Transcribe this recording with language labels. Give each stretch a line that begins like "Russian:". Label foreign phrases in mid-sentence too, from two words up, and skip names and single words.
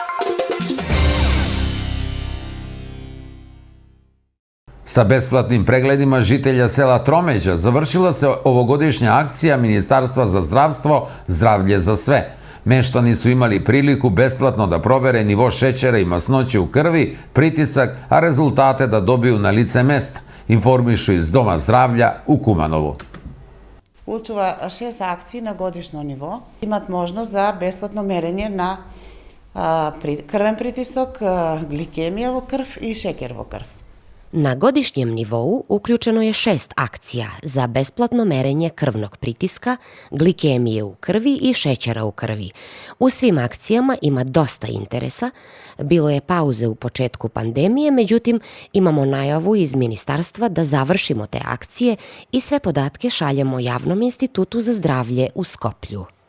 Serbian: Sa besplatnim pregledima žitelja sela Tromeđa završila se ovogodišnja akcija Ministarstva za zdravstvo Zdravlje za sve. Meštani su imali priliku besplatno da provere nivo šećera i masnoće u krvi, pritisak, a rezultate da dobiju na lice mesta, informišu iz Doma zdravlja u Kumanovu.
Macedonian: Учува 6 акции на годишно ниво. Имат можност за бесплатно мерење на крвен притисок, гликемија во крв и шекер во крв.
Serbian: Na godišnjem nivou uključeno je 6 akcija za besplatno merenje krvnog pritiska, glikemije u krvi i šećera u krvi. U svim akcijama ima dosta interesa. Bilo je pauze u početku pandemije, međutim imamo najavu iz ministarstva da završimo te akcije i sve podatke šaljemo Javnom institutu za zdravlje u Skoplju.